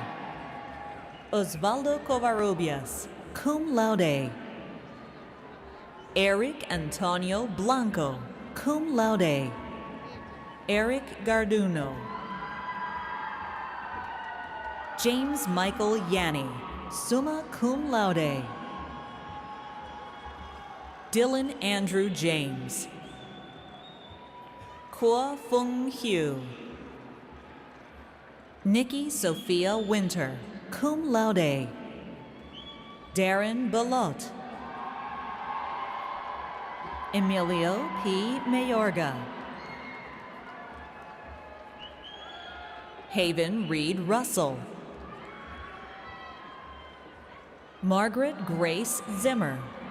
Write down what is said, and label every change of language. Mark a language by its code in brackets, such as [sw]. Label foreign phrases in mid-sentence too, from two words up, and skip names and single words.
[en] Osvaldo Covarrubias, [la] cum laude. [en] Eric Antonio Blanco, [la] cum laude. [en] Eric Garduno. James Michael Yanni, [la] summa cum laude. [en] Dylan Andrew James. Kwa Fung Hugh. Nikki Sophia Winter, [la] cum laude. [en] Darren Belot. Emilio P. Mayorga. Haven Reed Russell. Margaret Grace Zimmer.